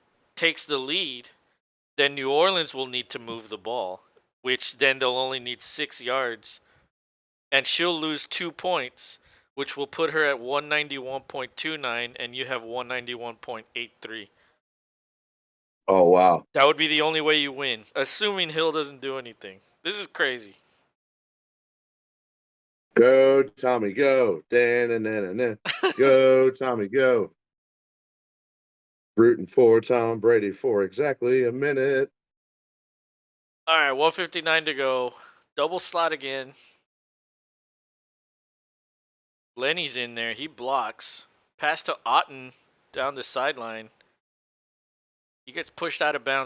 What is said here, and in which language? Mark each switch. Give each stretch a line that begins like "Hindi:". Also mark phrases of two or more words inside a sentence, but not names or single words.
English: takes the lead, then New Orleans will need to move the ball, which then they'll only need 6 yards, and she'll lose 2 points, which will put her at 191.29, and you have 191.83. Oh wow. That would be the only way you win, assuming Hill doesn't do anything. This is crazy. Go Tommy, go. Da-na-na-na-na. Go Tommy, go. Rooting for Tom Brady for exactly a minute. All right, 159 to go. Double slot again. Lenny's in there. He blocks. Pass to Otten down the sideline. He gets pushed out of bounds.